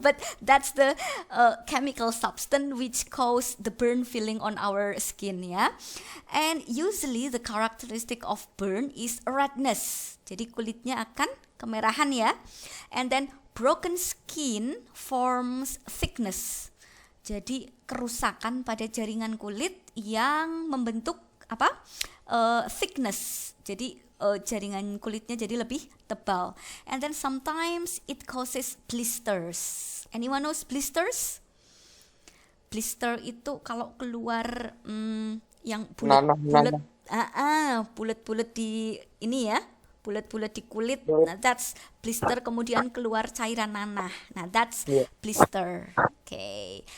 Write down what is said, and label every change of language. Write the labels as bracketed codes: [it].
[en] But that's the chemical substance which cause the burn feeling on our skin ya. And usually the characteristic of burn is redness. [id] Jadi kulitnya akan kemerahan ya. [en] And then broken skin forms thickness. [id] Jadi kerusakan pada jaringan kulit yang membentuk thickness. Jadi jaringan kulitnya jadi lebih tebal. [en] And then sometimes it causes blisters. Anyone knows blisters? [id] Blister itu kalau keluar yang bulat-bulat, bulat-bulat di ini ya, bulat-bulat di kulit. Nah, [en] that's blister. [id] Kemudian keluar cairan nanah. Nah, that's blister. Okay.